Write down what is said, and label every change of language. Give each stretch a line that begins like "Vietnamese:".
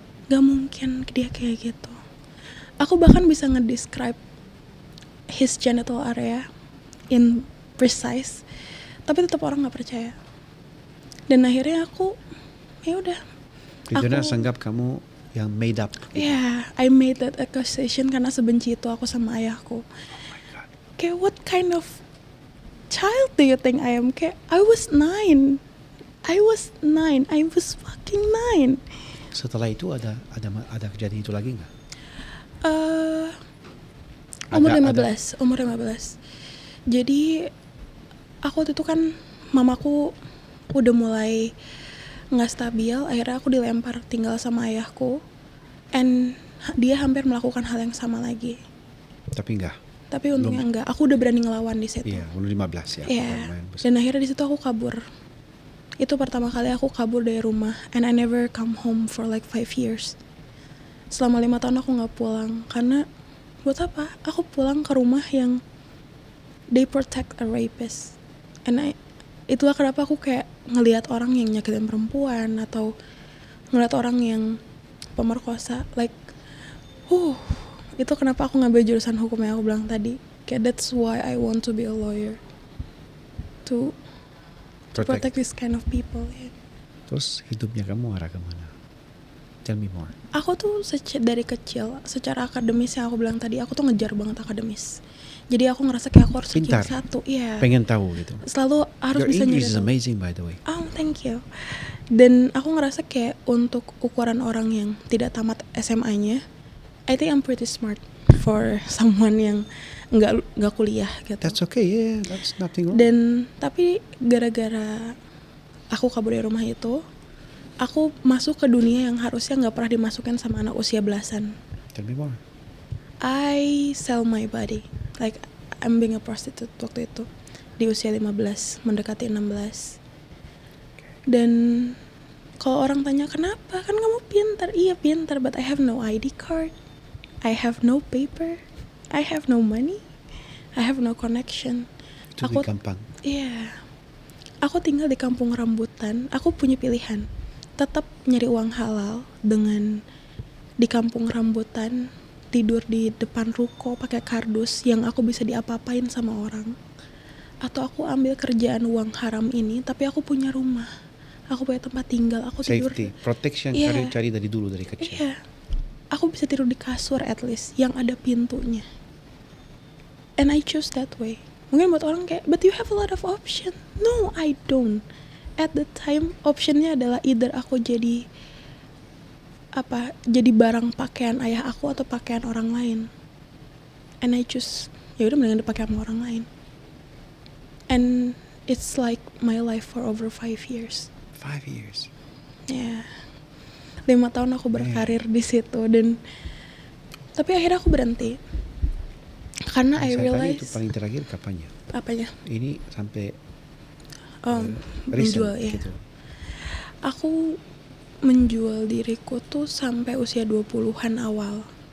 Indonesian: Gak mungkin dia kayak gitu. Aku bahkan bisa ngedescribe
English: his genital area in precise,
Indonesian: tapi tetap orang gak percaya. Dan akhirnya aku, ya udah. Jujurnya sanggap kamu yang
English: made up. Yeah, I made that accusation
Indonesian: karena sebenci itu aku sama ayahku.
English: Oh my God. Kayak what kind of child do you think I am? Kayak I was 9. I was fucking 9.
Indonesian: Setelah itu ada kejadian itu lagi nggak? Umur 15. Jadi aku waktu itu kan mamaku udah mulai nggak stabil, akhirnya aku dilempar tinggal sama ayahku, and dia hampir melakukan hal yang sama lagi. Tapi untungnya enggak, aku udah berani ngelawan di situ. Iya, umur 15 ya. Iya. Dan akhirnya di situ aku kabur. Itu pertama kali aku kabur dari rumah,
English: and I never come home for like 5 years.
Indonesian: Selama 5 tahun aku nggak pulang karena buat apa? Aku pulang ke rumah yang
English: they protect a rapist,
Indonesian: and itulah kenapa aku kayak ngelihat orang yang nyakitin perempuan atau ngelihat orang yang pemerkosa, like, itu kenapa aku ngambil jurusan hukum yang aku bilang tadi.
English: Kayak that's why I want to be a lawyer, to protect this kind of people. Yeah.
Indonesian: Terus hidupnya kamu arah kemana?
English: Tell me more.
Indonesian: Aku tuh dari kecil secara akademis yang aku bilang tadi, aku tuh ngejar banget akademis. Jadi aku ngerasa kayak aku harus ranking 1. Iya. Pengen tahu gitu. Selalu harus
English: Your
Indonesian: bisa nyari.
English: English is amazing by the way. Oh, thank you.
Indonesian: Dan aku ngerasa kayak untuk ukuran orang yang tidak tamat SMA-nya,
English: I think I'm pretty smart for someone
Indonesian: yang nggak kuliah gitu.
English: That's okay, yeah, that's nothing wrong.
Indonesian: Dan tapi gara-gara aku kabur dari rumah itu, aku masuk ke dunia yang harusnya nggak pernah dimasukin sama anak usia belasan.
English: Tell me more. I sell my body, like I'm being a prostitute
Indonesian: waktu itu di usia 15 mendekati 16.
English: Dan kalau orang tanya kenapa, kan kamu pintar.
Indonesian: Iya pintar,
English: but I have no ID card, I have no paper, I have no money, I have no connection.
Indonesian: Itu lebih gampang. Iya. Aku tinggal di kampung rambutan. Aku punya pilihan, tetap nyari uang halal dengan di kampung rambutan, tidur di depan ruko pakai kardus yang aku bisa diapa-apain sama orang, atau aku ambil kerjaan uang haram ini tapi aku punya rumah, aku punya tempat tinggal, aku
English: safety,
Indonesian: tidur.
English: protection. Yeah.
Indonesian: Cari dari dulu, dari kecil. Iya. Aku bisa tidur di kasur at least yang ada pintunya,
English: and I choose that way.
Indonesian: Mungkin buat orang kayak,
English: but you have a lot of option. No, I don't. At the time
Indonesian: optionnya adalah either aku jadi barang pakaian ayah aku atau pakaian orang lain, and I choose ya udah mendingan dipakai sama orang lain.
English: And it's like my life for over 5 years. 5 years.
Indonesian: Ya, 5 tahun aku berkarir di situ, dan tapi akhirnya aku berhenti karena
English: I realize.
Indonesian: Itu paling terakhir kapannya? Apanya? Ini sampai menjual ya. Gitu. Aku menjual diriku tuh sampai usia 20-an awal.